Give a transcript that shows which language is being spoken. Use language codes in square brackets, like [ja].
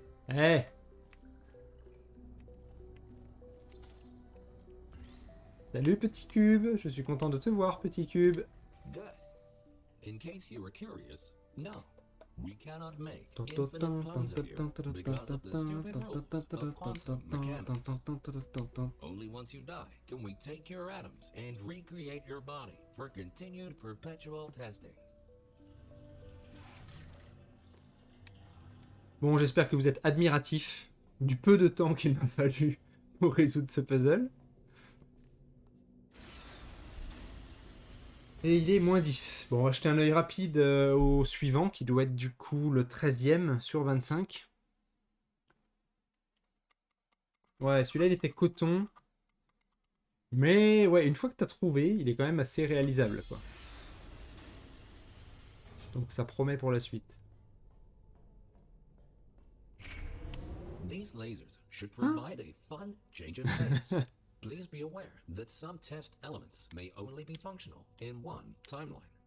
[fr] Eh! Salut petit cube, je suis content de te voir petit cube. [en] Good. In case you were curious, no. We cannot make infinite clones of you because of the stupid rules of quantum mechanics. Only once you die can we take your atoms and recreate your body for continued perpetual testing. [fr] Bon, j'espère que vous êtes admiratif du peu de temps qu'il m'a fallu pour résoudre ce puzzle. Et il est moins 10. Bon, on va jeter un œil rapide au suivant, qui doit être du coup le 13e sur 25. Ouais, celui-là, il était coton. Mais ouais, une fois que t'as trouvé, il est quand même assez réalisable, quoi. Donc ça promet pour la suite. [en] These lasers should provide a fun change of pace. Please be aware that some test elements may only be functional in one timeline.